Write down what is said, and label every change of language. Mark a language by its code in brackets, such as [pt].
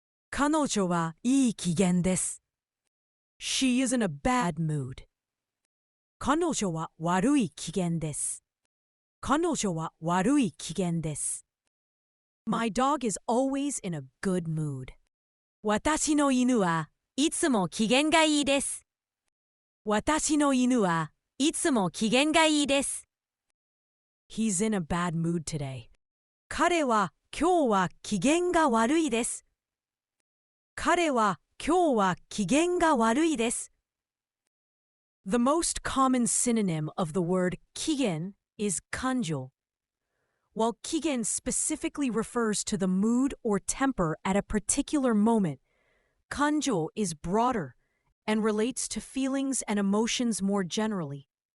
[ja] 彼女はいい機嫌です。 [en] She is in a bad mood. [ja] 彼女は悪い機嫌です。彼女は悪い機嫌です。 [en] My dog is always in a good mood. [ja] 私の犬はいつも機嫌がいいです。私の犬はいつも機嫌がいいです。 [en] He's in a bad mood today. [ja] 彼は今日は機嫌が悪いです。彼は今日は機嫌が悪いです。 [en] The most common synonym of the word kigen is kanjo. While kigen specifically refers to the mood or temper at a particular moment, kanjo is broader and relates to feelings and emotions more generally.